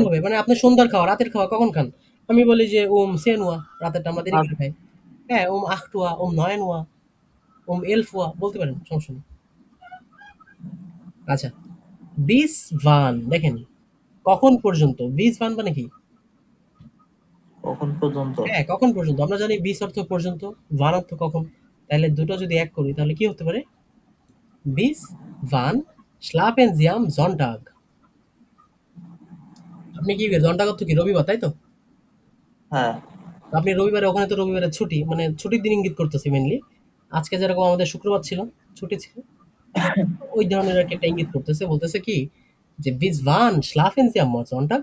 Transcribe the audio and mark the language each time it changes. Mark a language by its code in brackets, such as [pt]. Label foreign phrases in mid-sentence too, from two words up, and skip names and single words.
[bn] হবে? মানে আপনার সন্ধ্যার খাওয়া, রাতের খাওয়া কখন খান? আমি বলি যে "10 Uhr" রাতেরটা আমরা দেরি ভাত করে খাই। হ্যাঁ, 8 Uhr, 9 Uhr, 11 Uhr বলতে পারেন, সমস্যা নেই। আচ্ছা, [de] "Bis wann" [bn] দেখেন, কখন পর্যন্ত? [de] "Bis wann" [bn] মানে কি? কখন পর্যন্ত। হ্যাঁ, কখন পর্যন্ত? আমরা জানি "bis" অর্থ পর্যন্ত, "wann" অর্থ কখন। তাইলে দুটো যদি এক করি তাহলে কি হতে পারে? [de] "Bis wann schlafen Sie am Sonntag?" [bn] আপনি কি Sonntag অর্থ কি? রবিবার, তাই তো? হ্যাঁ তো আপনি রবিবারে ওখানে তো রবিবারের ছুটি, মানে ছুটির দিন ইঙ্গিত করতেছি মেইনলি। আজকে যেরকম আমাদের শুক্রবার ছিল, ছুটি ছিল। ওই ধরনের আরকি একটা ইঙ্গিত করতেছে। বলতেছে কি যে, [de] "Bis wann schlafen Sie am Sonntag?"